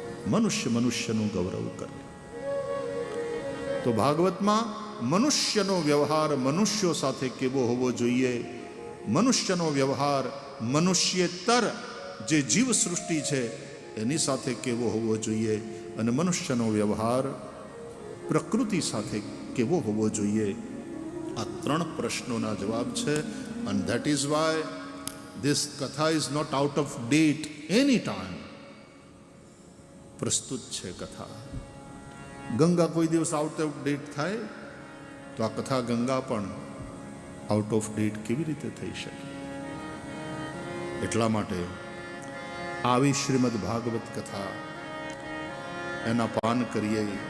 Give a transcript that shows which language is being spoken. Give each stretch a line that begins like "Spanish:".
Gujarati: મનુષ્ય મનુષ્યનું ગૌરવ કરે. તો ભાગવતમાં મનુષ્યનો વ્યવહાર મનુષ્યો સાથે કેવો હોવો જોઈએ, મનુષ્યનો વ્યવહાર મનુષ્યેતર જે જીવ સૃષ્ટિ છે એની સાથે કેવો હોવો જોઈએ, અને મનુષ્યનો વ્યવહાર પ્રકૃતિ સાથે કેવો હોવો જોઈએ. આ ત્રણ પ્રશ્નોના જવાબ છે.
English: and that is why this katha is not out of date any time.
Gujarati: પ્રસ્તુત છે કથા. ગંગા કોઈ દિવસ આઉટ ઓફ ડેટ થાય તો આ કથા ગંગા પણ આઉટ ઓફ ડેટ કેવી રીતે થઈ શકે? એટલા માટે આવી શ્રીમદ ભાગવત કથા એના પાન કરીએ.